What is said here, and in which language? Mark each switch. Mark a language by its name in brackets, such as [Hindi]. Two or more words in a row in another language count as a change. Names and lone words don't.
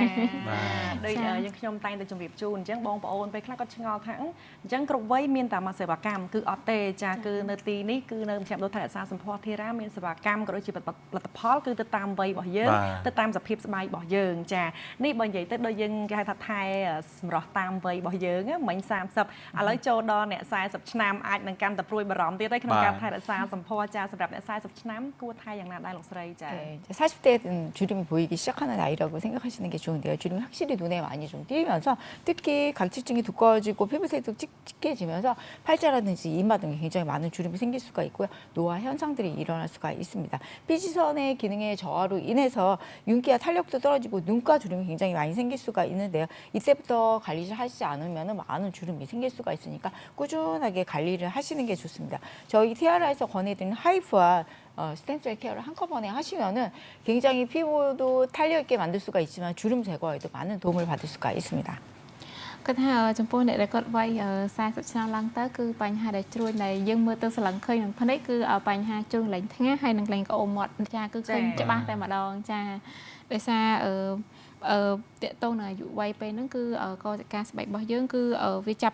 [Khmer] ដូចយើងខ្ញុំតែងតែជម្រាបជូនអញ្ចឹងបងប្អូនពេលខ្លះគាត់ឆ្ងល់ថាអញ្ចឹងគ្រប់វ័យមានតែមួយសេវាកម្មគឺអត់ទេចាគឺនៅទីនេះគឺនៅមជ្ឈមណ្ឌលថែរក្សាសម្ផស្សធីរ៉ាមានសេវាកម្មក៏ដូចជាផលិតផលគឺទៅតាមវ័យរបស់យើងទៅតាមសភាពស្បែករបស់យើងចានេះបើនិយាយទៅដូចយើងគេហៅថាថែសម្រស់តាមវ័យរបស់យើងមិញ30ឥឡូវចូលដល់អ្នក40ឆ្នាំអាចនឹងកាន់តែព្រួយបារម្ភទៀតហើយក្នុងការថែរក្សាសម្ផស្សចាសម្រាប់អ្នក40ឆ្នាំគួរថែយ៉ាងណាដែរលោកស្រីចា [Korean] 40대에는 주름이 보이기 시작하는 나이라고 생각하시는 게 좋은데요. 주름이 확실히 눈에 많이 좀 띄면서 특히 각질층이 두꺼워지고 피부색도 칙칙해지면서 팔자라든지 이마 등에 굉장히 많은 주름이 생길 수가 있고요. 노화 현상들이 일어날 수가 있습니다. 피지선의 기능의 저하로 인해서 윤기와 탄력도 떨어지고 눈가 주름이 굉장히 많이 생길 수가 있는데요. 이때부터 관리를 하시지 않으면 많은 주름이 생길 수가 있으니까 꾸준하게 관리를 하시는 게 좋습니다. 저희 티아라에서 권해드리는 하이프와 스템셀 케어를 한꺼번에 하시면은 굉장히 피부도 탄력 있게 만들 수가 있지만 주름 제거에도 많은 도움을 받을 수가 있습니다. [Khmer] គាត់ថាចំពោះអ្នកដែលគាត់វ័យ40ឆ្នាំឡើងទៅគឺបញ្ហាដែលជ្រួញដែលយើងមើលទៅស្រឡឹងឃើញនឹងភ្នែកគឺបញ្ហាជ្រុះលែងថ្ងាសហើយនឹងលែងក្អមមាត់ចាគឺឃើញច្បាស់តែម្ដងចាដោយសារតកតងនឹងអាយុវ័យពេលហ្នឹងគឺកោសិកាស្បែករបស់យើងគឺវាចាប់